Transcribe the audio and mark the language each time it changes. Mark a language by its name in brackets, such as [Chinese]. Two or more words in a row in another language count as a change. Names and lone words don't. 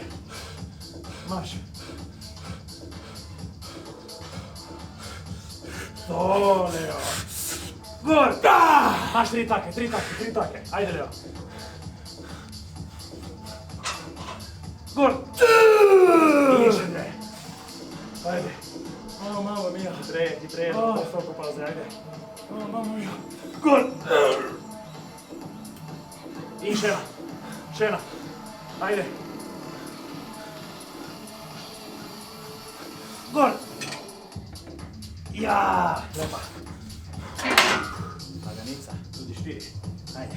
[Slovenian] Maš. To, Leo. Gor! Maš 3 take. Ajde, Leo. Gor! I še 2. Ajde. [Italian] Mamma mia. [Slovenian] Hitreje, toliko pauze, ajde. [Italian] Mamma mia. [Slovenian] Gor! I še ena. Ajde. Gor! Ja! Lepa. Paganica, tudi 4. Ajde.